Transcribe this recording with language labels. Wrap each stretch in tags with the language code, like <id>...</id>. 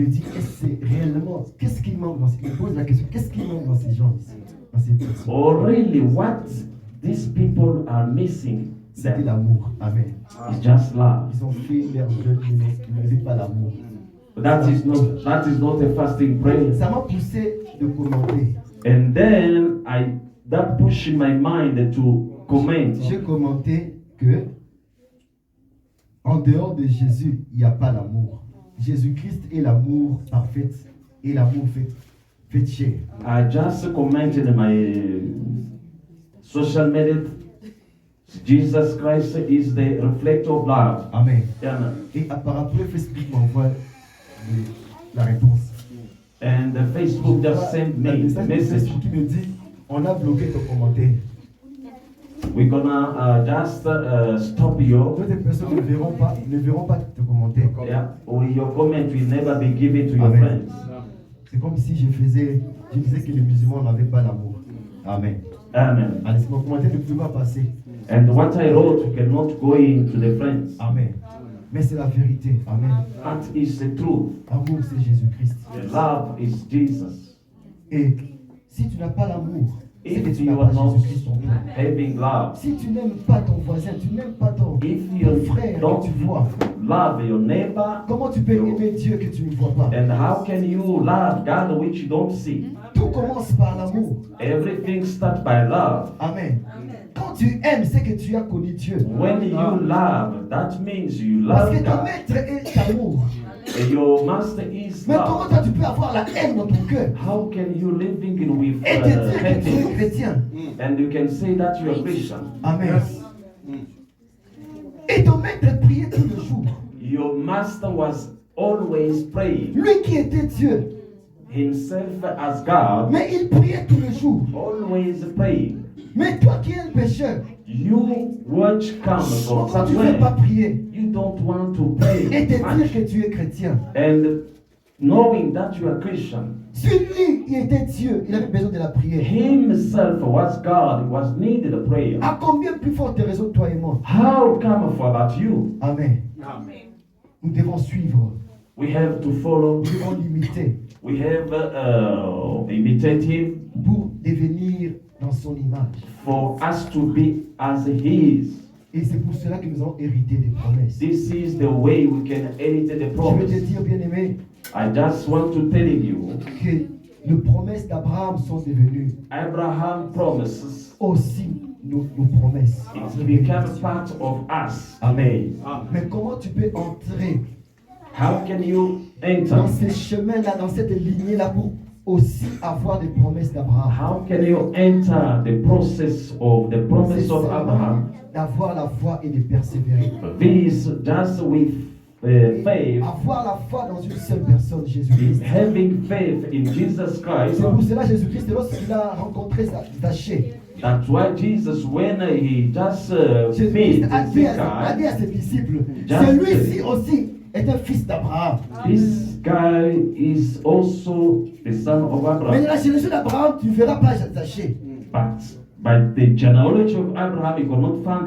<fr>me dit, est-ce que c'est réellement, qu'est-ce qui manque dans ces, il me pose la question, qu'est-ce qui manque dans ces gens ici, dans ces personnes?</fr> <en>Or really, what these people are missing?</en> <fr>C'était l'amour. Amen.</fr> <en>It's just love.</en> <fr>Ils ont fait leur jeûne, mais ils n'avaient pas l'amour.</fr> <en>That is not a fasting prayer.</en> <fr>Ça m'a poussé de commenter.</fr> <en>And then that pushed my mind to comment.</en> <fr>J'ai commenté que en dehors de Jésus, il n'y a pas l'amour. Jésus-Christ est l'amour parfait et l'amour fait chair.</fr> <en>I just commented in my social media. Jesus Christ is the reflector of love. Amen. Amen.</en> <fr>Et par après, Facebook m'envoie la réponse.</fr> <en>And Facebook just sent me the message.</en> <fr>qui me dit, on a bloqué ton commentaire.</fr> <en>We're gonna just stop you.</en> <fr>D'autres personnes ne verront pas ton commentaire.</fr> <en>Yeah, or your comment will never be given to your Amen. friends.</en> <fr>C'est comme si je disais que les musulmans n'avaient pas d'amour. Amen. Amen. Allez, mon commentaire ne peut pas passer.</fr> <en>And what I wrote cannot go into the friends.</en> <fr>Amen. Mais c'est la vérité. Amen.</fr> <en>That is the truth.</en> <fr>L'amour, c'est Jésus-Christ.</fr> <en>The love is Jesus.</en> <fr>Et si tu n'as pas l'amour, c'est que</fr> <en>If</en> <fr>tu</fr> <en>you</en> <fr>n'as</fr> <en>are</en> <fr>pas</fr> <en>not</en> <fr>Jésus-Christ en toi.</fr> <en>having love,</en> <fr>Si tu n'aimes pas ton voisin, tu n'aimes pas ton</fr> <en>if you</en> <fr>frère</fr> <en>don't</en> <fr>que tu vois,</fr> <en>love your neighbor,</en> <fr>comment tu peux aimer Dieu que tu ne vois pas?</fr> <en>and how can you love God which you don't see?</en> <fr>Tout commence par l'amour.</fr> <en>Everything starts by love. Amen.</en> <fr>Quand tu aimes, c'est que tu as connu Dieu.</fr> <en>When you love, that means you</en> <fr>Parce</fr> <en>love</en> <fr>que ton</fr> <en>God.</en> <fr>maître est l'amour.</fr> <en>And your master is</en> <fr>Mais comment</fr> <en>love.</en> <fr>toi tu peux avoir la haine dans ton cœur</fr> <en>How can you living in with</en> <fr>et te dire que tu es</fr> <en>hatred?</en> <fr>chrétien?</fr> <en>And you can say that you are Christian. Amen.</en> <fr>Et ton maître priait tout le jour.</fr> <en>Your master was always praying</en> <fr>Lui qui était Dieu.</fr> <en>himself as God,</en> <fr>Mais il priait tout le jour.</fr> <en>always praying.</en> <fr>Mais toi qui es un pécheur,</fr> <en>You which come from</en> <fr>pourquoi tu ne veux pas</fr> <en>somewhere,</en> <fr>prier</fr> <en>you don't want to pray</en> <fr>et te</fr> <en>much.</en> <fr>dire que tu es chrétien?</fr> <en>And knowing that you are Christian,</en> <fr>Celui qui était Dieu, il avait besoin de la prière.</fr> <en>himself was God, was needed a prayer.</en> <fr>À combien plus forte raison toi et moi?</fr> <en>How come for that you?</en> <fr>Amen. Nous devons suivre.</fr> <en>We have to follow,</en> <fr>Nous devons l'imiter</fr> <en>we have imitate him</en> <fr>pour devenir dans son image.</fr> <en>for us to be as he is.</en> <fr>Et c'est pour cela que nous avons hérité des promesses.</fr> <en>This is the way we can inherit the</en> <fr>Je veux</fr> <en>promise.</en> <fr>te dire, bien-aimé,</fr> <en>I just want to tell you,</en> <fr>que les promesses d'Abraham sont devenues</fr> <en>Abraham promises,</en> <fr>aussi nos promesses.</fr> <en>it becomes part of us. Amen.</en> <fr>Mais comment tu peux entrer</fr> <en>How can you enter?</en> <fr>dans ces chemins-là, dans cette lignée-là pour aussi avoir des promesses d'Abraham?</fr> <en>How can you enter the process of the</en> <fr>C'est</fr> <en>promise of</en> <fr>seulement</fr> <en>Abraham?</en> <fr>d'avoir la foi et de persévérer.</fr> <en>This just with faith,</en> <fr>Avoir la foi dans une seule personne, Jésus-Christ.</fr> <en>having faith in Jesus Christ.</en> <fr>C'est pour cela Jésus-Christ, lorsqu'il a rencontré Zachée,</fr> <en>That's why Jesus, when he just</en> <fr>Jésus-Christ a dit</fr> <en>Zacchaeus,</en> <fr>à ses disciples,</fr> <en>Just-</en> <fr>celui-ci aussi est un fils d'Abraham.</fr> <en>this guy is also the son of</en> <fr>Mais dans</fr> <en>Abraham.</en> <fr>la génération d'Abraham, tu ne verras pas Zachée.</fr> <en>But by the genealogy of Abraham, you cannot find</en>